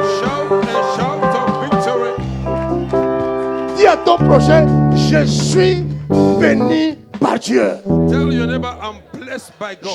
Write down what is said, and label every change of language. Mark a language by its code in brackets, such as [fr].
[en] Shout and shout of victory. [fr] Dis à ton prochain, je suis béni par Dieu. [en] Tell your neighbor, I'm blessed by God.